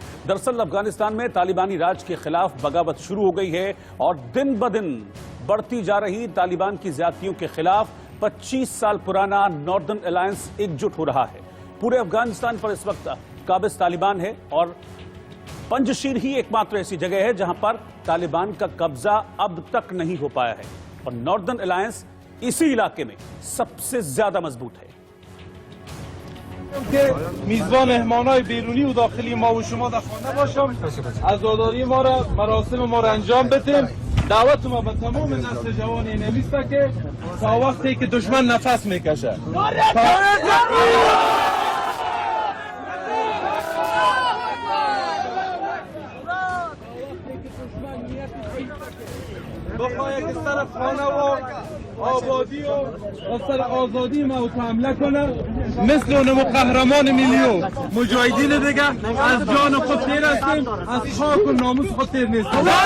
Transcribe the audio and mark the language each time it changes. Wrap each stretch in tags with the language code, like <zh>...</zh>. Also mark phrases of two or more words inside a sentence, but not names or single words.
<hi>दरअसल अफगानिस्तान में तालिबानी राज के खिलाफ बगावत शुरू हो गई है और दिन ब दिन बढ़ती जा रही तालिबान की ज्यादतियों के खिलाफ 25 साल पुराना नॉर्दर्न अलायंस एकजुट हो रहा है। पूरे अफगानिस्तान पर इस वक्त काबिज तालिबान है और पंजशीर ही एकमात्र ऐसी जगह है जहां पर तालिबान का कब्जा अब तक नहीं हो पाया है और नॉर्दर्न अलायंस इसी इलाके में सबसे ज्यादा मजबूत है।</hi> <fa>که میزبان مهمانای بیرونی و داخلی ما و شما در خانه باشم، عزاداری ما را مراسم ما را انجام بدیم. دعوت ما به تمام نسل جوان این است که تا وقتی که دشمن نفس میکشه بخواه که سر خانه و آبادی و سر آزادی ما حمله کنه، مثل اونمو قهرمان میلیون مجاهدین دیگه از جان خود تیر هستیم، از خاک و ناموس خود تیر نیستیم.</fa>